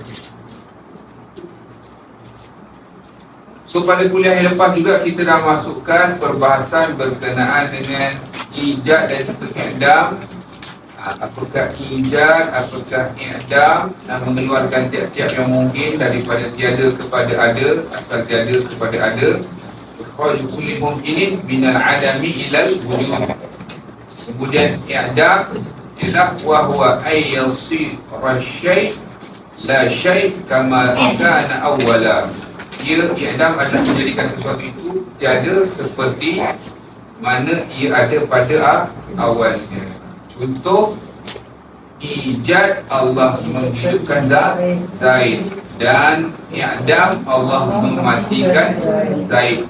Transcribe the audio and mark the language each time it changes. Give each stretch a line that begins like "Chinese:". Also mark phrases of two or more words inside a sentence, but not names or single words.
Malay: So pada kuliah yang lepas juga kita dah masukkan perbahasan berkenaan dengan ijad dan juga i'dam. Apakah ijad, apakah i'dam, mengeluarkan tiap-tiap yang mungkin daripada tiada kepada ada, asal tiada kepada ada.
Arabic: إخراج كل ممكن من العدم إلى الوجود.
Malay: Kemudian i'dam ialah
Arabic: وهو أن يصير الشيء لا شيء كما كان أولا.
Malay: Ia i'dam adalah menjadikan sesuatu itu tiada seperti mana ia ada pada awalnya. Contoh, ijad Allah menghidupkan Zaid, dan i'dam Allah mematikan Zaid.